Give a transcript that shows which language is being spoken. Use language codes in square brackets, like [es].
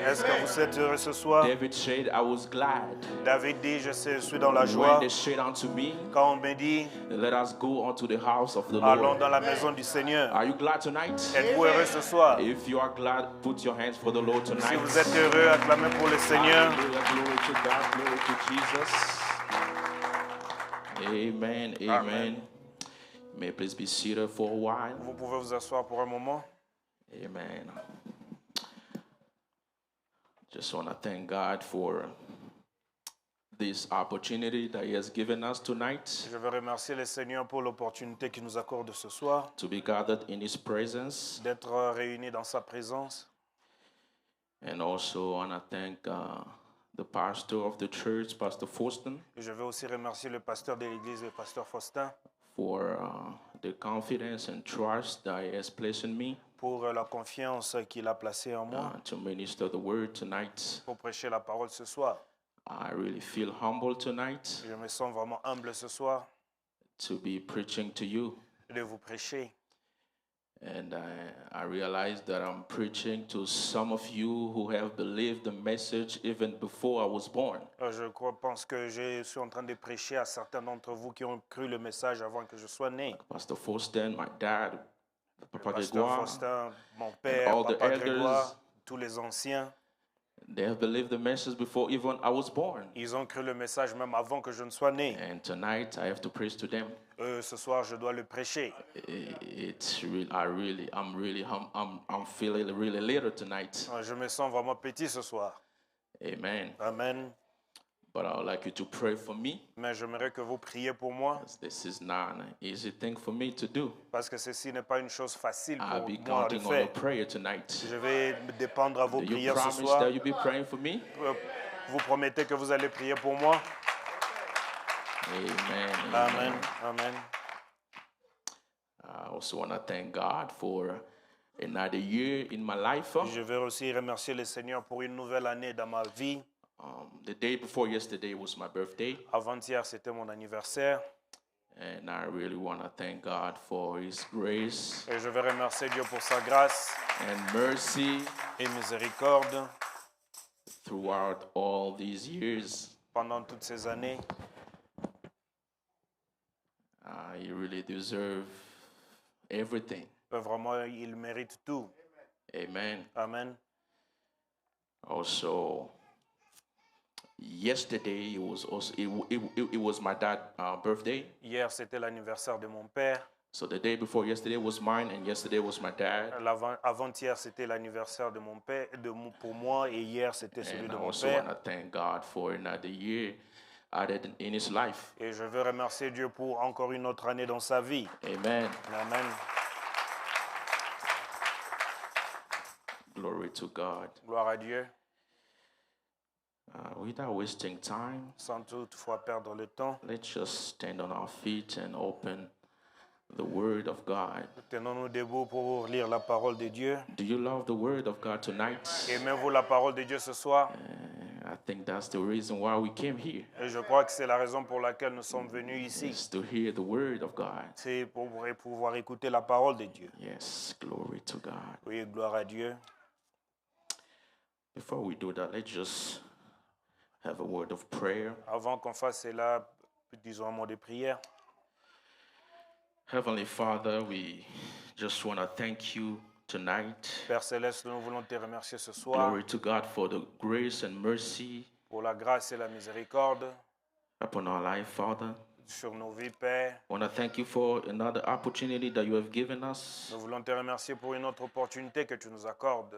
[fr] Est-ce que vous êtes heureux ce soir? [en] David said, I was glad [fr] David dit, je suis dans la [en] when [fr] joie. [en] they said unto me, [fr] Quand on me dit, [en] let us go unto the house of the [fr] allons [en] Lord. [fr] dans la maison du Seigneur. [en] Are you glad tonight? [fr] Êtes-vous heureux ce soir? [en] If you are glad, put your hands for the Lord [fr] Si [en] tonight. [fr] vous êtes heureux, acclamez pour le Seigneur. [en] Hallelujah, glory to God, glory to Jesus. Amen, amen. Amen. May you please be seated for a while. [fr] Vous pouvez vous asseoir pour un moment. [en] Amen. Just want to thank God for this opportunity that He has given us tonight [fr] Je veux remercier le Seigneur pour l'opportunité qu'il nous accorde ce soir [en] to be gathered in His presence. [fr] d'être réunis dans sa présence. [en] And also want to thank the pastor of the church, Pastor Faustin, [fr] Et je veux aussi remercier le pasteur de l'église, le pasteur Faustin, [en] for the confidence and trust that He has placed in me [fr] pour la confiance qu'il a placée en moi [en] to minister the word tonight. [fr] pour prêcher la parole ce soir. [en] I really feel humble tonight [fr] Je me sens vraiment humble ce soir [en] to be preaching to you. [fr] de vous prêcher. [en] And I realize that I'm preaching to some of you who have believed the message even before I was born. [fr] Pense que je suis en train de prêcher à certains d'entre vous qui ont cru le message avant que je sois né. [en] Pastor Faustin, my dad, Papa [fr] Pasteur Grégoire, Faustin, mon père, [en] all the [fr] Papa [en] elders. [fr] Grégoire, tous les anciens, [en] they have believed the message before even I was born. [fr] ils ont cru le message même avant que je ne sois né. [en] And tonight I have to preach to them. [fr] Ce soir, je dois le prêcher. [en] It's really, I'm feeling really little tonight. [fr] Je me sens vraiment petit ce soir. [en] Amen. Amen. But I would like you to pray for me. [fr] Mais j'aimerais que vous priez pour moi, [en] This is not an easy thing for me to do. [fr] parce que ceci n'est pas une chose facile [en] I'll [fr] pour [en] be [fr] moi de [en] counting on [fr] faire. [en] your prayer tonight. [fr] Je vais dépendre à vos [en] Do you [fr] prières ce [en] promise [fr] soir. [en] that you'll be praying for me? [fr] Vous promettez que vous allez prier pour moi? [en] Amen. Amen. Amen. I also want to thank God for another year in my life. [fr] Je veux aussi remercier le Seigneur pour une nouvelle année dans ma vie. [en] The day before yesterday was my birthday, [fr] Avant-hier, c'était mon anniversaire. [en] and I really want to thank God for His grace [fr] Et je veux remercier Dieu pour sa grâce [en] and mercy [fr] et miséricorde [en] throughout all these years. [fr] pendant toutes ces années. [en] You really deserve everything. [fr] Vraiment, il mérite tout. [en] Amen. Amen. Also, yesterday it was my dad's birthday. [fr] Hier, c'était l'anniversaire de mon père. [en] So the day before yesterday was mine, and yesterday was my dad. [fr] Avant-hier, c'était l'anniversaire de mon père, pour moi, et hier, c'était celui [en] And [fr] de [en] I [fr] mon [en] also want [fr] père. [en] to thank God for another year added in His life. [fr] Et je veux remercier Dieu pour encore une autre année dans sa vie. [en] Amen. Amen. Glory to God. [fr] Gloire à Dieu. [en] Without wasting time, [fr] Sans toutefois perdre le temps, [en] let's just stand on our feet and open the Word of God. [fr] tenons-nous debout pour lire la parole de Dieu. [en] Do you love the Word of God tonight? [fr] Aimez-vous la parole de Dieu ce soir? [en] I think that's the reason why we came here, [fr] Et je crois que c'est la raison pour laquelle nous sommes venus ici. [en] is to hear the word of God. [fr] C'est pour pouvoir écouter la parole de Dieu. [en] Yes, glory to God. [fr] Oui, gloire à Dieu. [en] Before we do that, let's just have a word of prayer. [fr] Avant qu'on fasse cela, disons un mot de prière. [en] Heavenly Father, we just want to thank you tonight. [fr] Père Céleste, nous voulons te remercier ce soir [en] Glory to God for the grace and mercy [fr] pour la grâce et la miséricorde [en] upon our life, Father. [fr] sur nos vies, Père. [en] I want to thank you for another opportunity that you have given us [fr] Nous voulons te remercier pour une autre opportunité que tu nous accordes